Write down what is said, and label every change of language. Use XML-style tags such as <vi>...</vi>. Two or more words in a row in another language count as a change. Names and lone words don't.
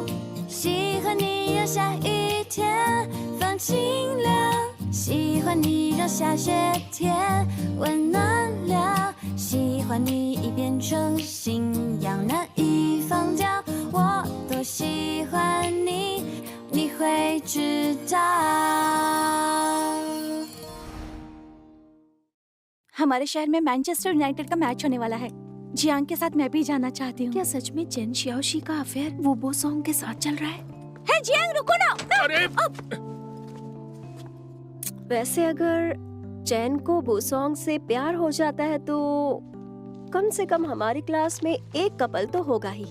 <zh>喜欢你让下雨天放晴凉，喜欢你让下雪天温暖了，喜欢你已变成信仰，难以放掉。我多喜欢你，你会知道。</zh> <hi>हमारे शहर में मैनचेस्टर यूनाइटेड का मैच होने वाला है। जियांग के साथ मैं भी जाना चाहती हूँ। क्या सच में चेन शियाओशी का अफेयर वो बो सॉन्ग के साथ चल रहा है? हे जियांग, रुको ना। अरे वैसे अगर चैन को बोसोंग से प्यार हो जाता है तो कम से कम हमारी क्लास में एक कपल तो होगा ही।</hi>